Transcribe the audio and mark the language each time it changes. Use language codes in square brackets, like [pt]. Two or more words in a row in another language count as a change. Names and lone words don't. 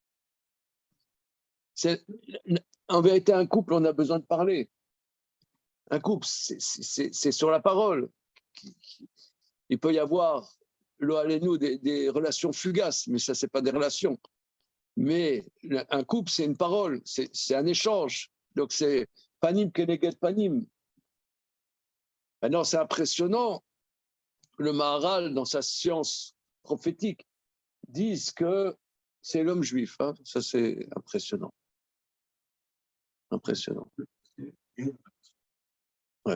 [fr] En vérité, un couple, on a besoin de parler. Un couple, c'est sur la parole. Il peut y avoir, des relations fugaces, mais ça, ce n'est pas des relations. Mais un couple, c'est une parole, c'est un échange. Donc, c'est [he] פנים כנגד פנים. [fr] Maintenant, c'est impressionnant. Le Maharal, dans sa science prophétique, dit que c'est l'homme juif. Hein. Ça, c'est impressionnant. Impressionnant. Ouais.